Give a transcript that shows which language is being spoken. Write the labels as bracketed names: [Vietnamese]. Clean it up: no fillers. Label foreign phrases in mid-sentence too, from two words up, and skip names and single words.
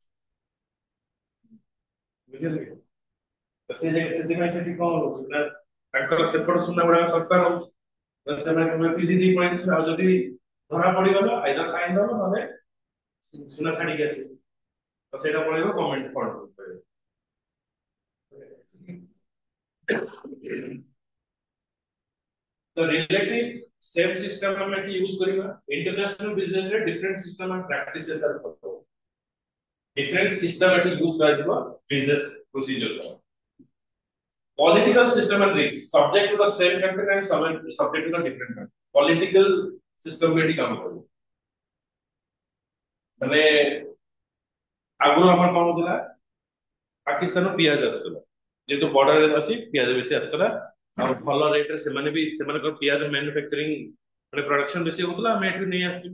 [Odia] ବୁଝିଲେ କି? ତ ସେ ସେଥିପାଇଁ ସେଠି କଣ ହଉଛି ନା ତାଙ୍କର ସେପଟ ସୁନା ଗୁଡାକ ଶସ୍ତା ରହୁଛି, ତ ସେମାନେ ପିନ୍ଧି ଦେଇ ପଳେଇଛନ୍ତି। ଆଉ ଯଦି ଧରା ପଡିଗଲ [English] either fine [Odia] ଦବ ନହେଲେ ସୁନା ଛାଡିକି ଆସିବ, ତ ସେଇଟା ପଳେଇବ [English] government fund. The relative same system [Odia] ଆମେ ଏଠି ୟୁଜ କରିବା। [English] international business ରେ different system and practices are follow. different system [Odia] ଏଠି ୟୁଜ କରାଯିବ [English] business procedure. Political system and risks subject to the same country and subject to the different country. Political system [Odia] ବି ଏଠି କାମ କରିବ। ମାନେ ଆଗରୁ ଆମର କଣ ହଉଥିଲା, ପାକିସ୍ତାନରୁ ପିଆଜ ଆସୁଥିଲା, ଯେହେତୁ ବର୍ଡରରେ ଅଛି ପିଆଜ ବେଶୀ ଆସୁଥିଲା, ଆଉ ଭଲ ରେଟରେ ସେମାନେ ବି ସେମାନଙ୍କର ପିଆଜ ମ୍ୟାନୁଫ୍ୟାକ୍ଚରିଂ ମାନେ ପ୍ରଡକ୍ସନ ବେଶୀ ହଉଥିଲା, ଆମେ ଏଠୁ ନେଇ ଆସୁଛୁ।